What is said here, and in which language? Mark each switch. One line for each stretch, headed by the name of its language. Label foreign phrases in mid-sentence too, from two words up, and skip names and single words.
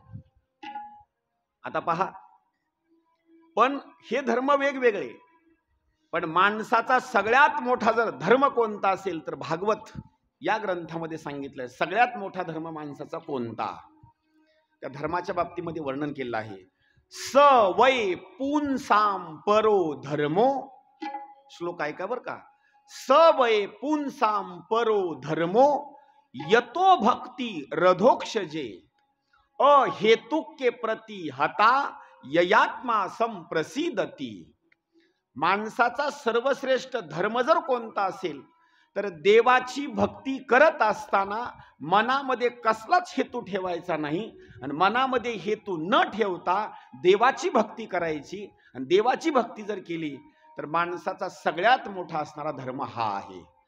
Marathi: आता पहा, पण हे धर्म वेगवेगळे, पण माणसाचा सगळ्यात मोठा जर धर्म कोणता असेल तर भागवत या ग्रंथामध्ये सांगितलंय सगळ्यात मोठा धर्म माणसाचा कोणता. त्या धर्माच्या बाबतीमध्ये वर्णन केलं आहे.
Sanskrit: स वै पुंसाम परो धर्मो.
Marathi: श्लोक ऐका बर का.
Sanskrit: स वै पुंसाम परो धर्मो यतो भक्ती रधोक्षजे अहेतुके प्रति हता ययात्मा संप्रसिदती.
Marathi: माणसाचा सर्वश्रेष्ठ धर्म जर कोणता असेल तर देवाची भक्ती करत असताना मनामध्ये कसलाच हेतू ठेवायचा नाही, आणि मनामध्ये हेतू न ठेवता देवाची भक्ती करायची. आणि देवाची भक्ती जर केली तर माणसाचा सगळ्यात मोठा असणारा धर्म हा आहे.